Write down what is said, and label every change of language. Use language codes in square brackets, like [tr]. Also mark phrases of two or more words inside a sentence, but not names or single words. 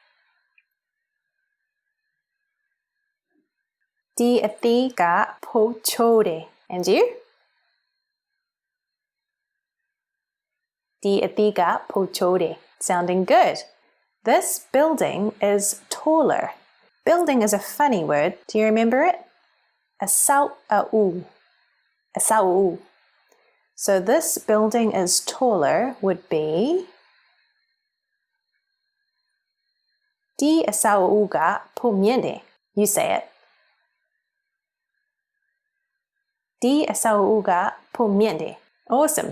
[my] ဒီအသီးက ပိုချိုတယ်. [en] And you? [my] ဒီအသီးက ပိုချိုတယ်. [en] Sounding good. This building is taller. Building is a funny word. Do you remember it? [my] အဆောက်အဦ။ အဆောက်အဦ. [en] So this building is taller would be [my] ဒီအဆောက်အဦက ပိုမြင့်တယ်. [en] You say it. [my] ဒီအဆောက်အဦက ပိုမြင့်တယ်. [en] Awesome.